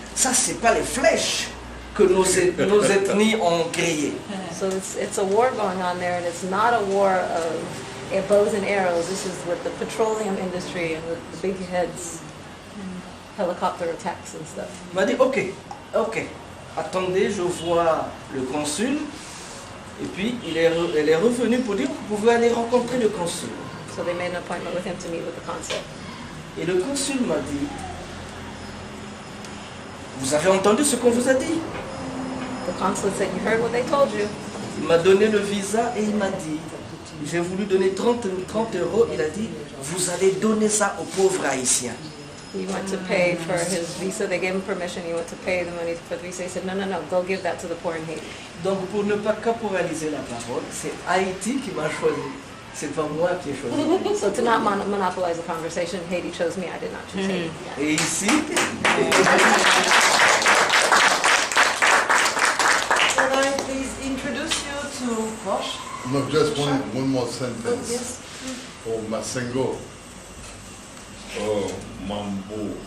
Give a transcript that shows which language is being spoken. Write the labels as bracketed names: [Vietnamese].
[French] Ça, c'est pas les flèches que nos ethnies ont créées. [English] So it's a war going on there, and it's not a war of bows and arrows. This is with the petroleum industry and with the big heads, helicopter attacks and stuff. [French] Il m'a dit, ok, attendez, je vois le consul. Et puis, elle est revenue pour dire, vous pouvez aller rencontrer le consul. [English] So they made an appointment with him to meet with the consul. [French] Et le consul m'a dit, vous avez entendu ce qu'on vous a dit? [English] The consul said, you heard what they told you. [French] Il m'a donné le visa et il m'a dit, j'ai voulu donner 30 euros. Il a dit, vous allez donner ça aux pauvres haïtiens. [English] He went to pay for his visa. They gave him permission. He went to pay the money for the visa. He said, no, go give that to the poor in Haiti. [French] Donc pour ne pas caporaliser la parole, c'est Haïti qui m'a choisi. C'est pas moi qui ai choisi. [English] So to not monopolize the conversation, Haiti chose me. I did not choose Haiti. Yeah. [French] Et ici, [English] Can I please introduce you to Posh? No, just one more sentence. Yes. For Masengo. Oh, Mambo.